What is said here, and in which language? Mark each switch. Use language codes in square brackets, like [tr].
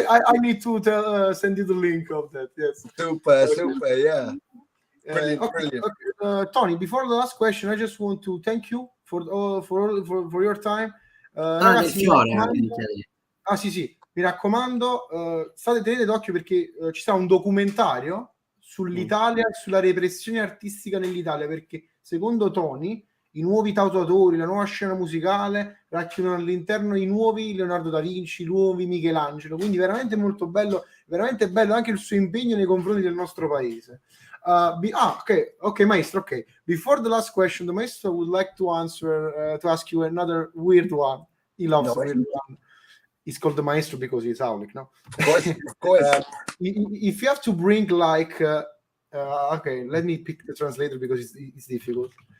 [en] I need to send you the link of that. Yes. Super. Yeah. Brilliant. Okay. Tony, before the last question, I just want to thank you for your time. [it] Del fiore. Ah sì, mi raccomando, tenete d'occhio perché ci sarà un documentario sull'Italia e sulla repressione artistica nell'Italia, perché secondo Tony i nuovi tatuatori, la nuova scena musicale racchiudono all'interno i nuovi Leonardo da Vinci, i nuovi Michelangelo, quindi veramente molto bello, veramente bello anche il suo impegno nei confronti del nostro paese. Okay, maestro, okay. [en] Before the last question, the maestro would like to ask you another weird one. He loves the weird one. He's called the maestro because he's Aulic, no? Of course. If you have to bring like, okay, let me pick the translator because it's difficult.